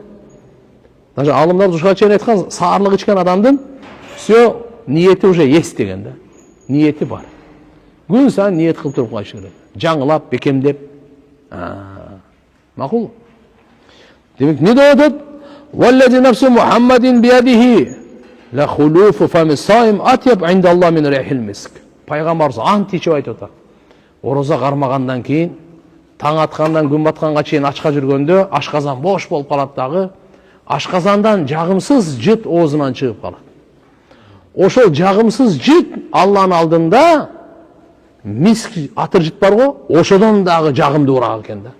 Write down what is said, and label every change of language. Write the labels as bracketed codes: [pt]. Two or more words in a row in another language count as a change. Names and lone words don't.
[ky] Даже алымдар ушуга чейин айткан, саарлык ичкен адамдын все ниети [ru] уже есть [ky] деген да. Ниети бар. Күн сайын ниет кылып туруп калыш керек. Жаңылап, бекемдеп. Макул. Демек, не деп атат? [ar] والذي نفس محمد بيده لخلوف فم الصائم أطيب عند الله من ريح المسك. [ky] пайгамбарыбыз ант ичип айтып атат. Ороза кармагандан кийин таң аткандан күн батканга чейин ачка жүргөндө ашказан бош болуп калат дагы. Ашказандан жагымсыз жыт оозунан чыгып калат. Ошол жагымсыз жыт Алланын алдында миск атыр жыт бар го, ошодон дагы жагымдуураак экен да.